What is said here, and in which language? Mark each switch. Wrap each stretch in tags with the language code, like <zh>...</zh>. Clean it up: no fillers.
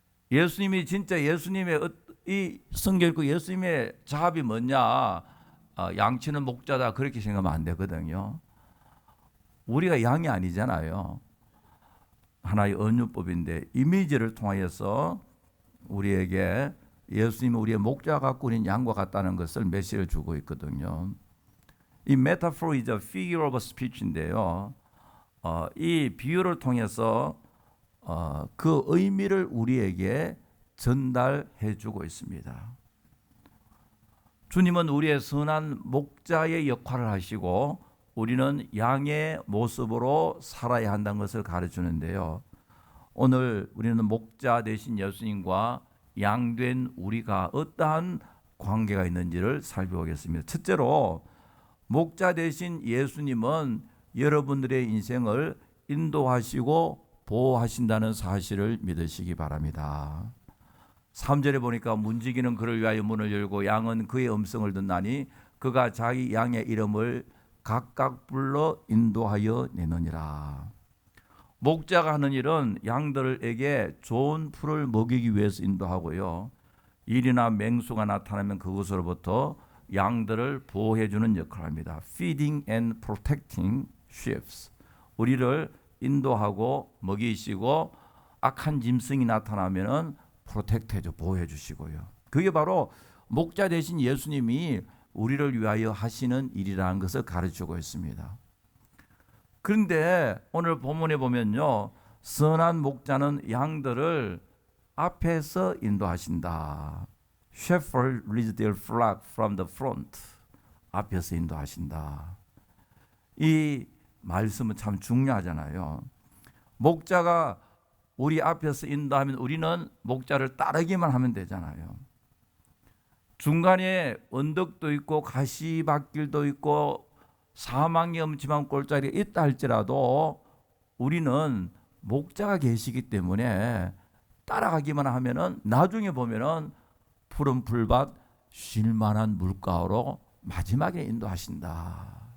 <ko>예수님이 진짜 예수님의 이 성경 읽고 예수님의 자합이 뭐냐, 양치는 목자다 그렇게 생각하면 안 되거든요. 우리가 양이 아니잖아요. 하나의 은유법인데 이미지를 통하여서 우리에게 예수님은 우리의 목자 갖고 우리는 양과 같다는 것을 메시지를 주고 있거든요.</ko> <en>이 metaphor is a figure of speech인데요.</en> <ko>이 비유를 통해서 그 의미를 우리에게 전달해 주고 있습니다. 주님은 우리의 선한 목자의 역할을 하시고 우리는 양의 모습으로 살아야 한다는 것을 가르치는데요. 오늘 우리는 목자 되신 예수님과 양된 우리가 어떠한 관계가 있는지를 살펴보겠습니다. 첫째로 목자 되신 예수님은 여러분들의 인생을 인도하시고 보호하신다는 사실을 믿으시기 바랍니다. 3절에 보니까 문지기는 그를 위하여 문을 열고 양은 그의 음성을 듣나니 그가 자기 양의 이름을 각각 불러 인도하여 내느니라. 목자가 하는 일은 양들에게 좋은 풀을 먹이기 위해서 인도하고요, 일이나 맹수가 나타나면 그것으로부터 양들을 보호해 주는 역할을 합니다.</ko> <en>Feeding and protecting sheep.</en> <ko>우리를 인도하고 먹이시고 악한 짐승이 나타나면은 프로텍트 해줘, 보호해 주시고요. 그게 바로 목자 되신 예수님이 우리를 위하여 하시는 일이라는 것을 가르치고 있습니다. 그런데 오늘 본문에 보면요, 선한 목자는 양들을 앞에서 인도하신다.</ko> <en>Shepherd leads their flock from the front.</en> <ko>앞에서 인도하신다. 이 말씀은 참 중요하잖아요. 목자가 우리 앞에서 인도하면 우리는 목자를 따르기만 하면 되잖아요. 중간에 언덕도 있고 가시밭길도 있고 사망의 엄침한 골짜기가 있다 할지라도 우리는 목자가 계시기 때문에 따라가기만 하면은 나중에 보면은 푸른 풀밭 쉴만한 물가로 마지막에 인도하신다.</ko>